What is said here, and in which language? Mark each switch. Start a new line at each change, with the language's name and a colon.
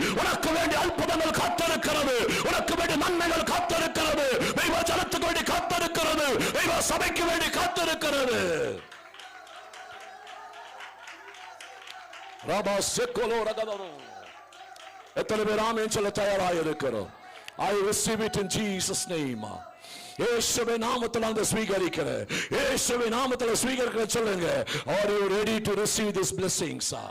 Tamil: உனக்கு வேண்டிய அற்புதங்கள் காத்திருக்கிறது, உனக்கு வேண்டிய நன்மைகள் காத்திருக்கிறது, தெய்வ ஜனத்துக்கு வேண்டி காத்திருக்கிறது, தெய்வ சபைக்கு வேண்டி காத்திருக்கிறது. ராபா செக்கோலோ ரகதரோ. எத்தனை பேர் ஆமென் சொல்ல தயாராக இருக்கிறோம்?
English: I receive it in Jesus name.
Tamil: இயேசுவின் நாமத்தில் அந்த ஸ்வீகரிக்கிறேன். இயேசுவின் நாமத்தில் ஸ்வீகரிக்கிற சொல்லுங்க.
English: Are you ready to receive these blessings?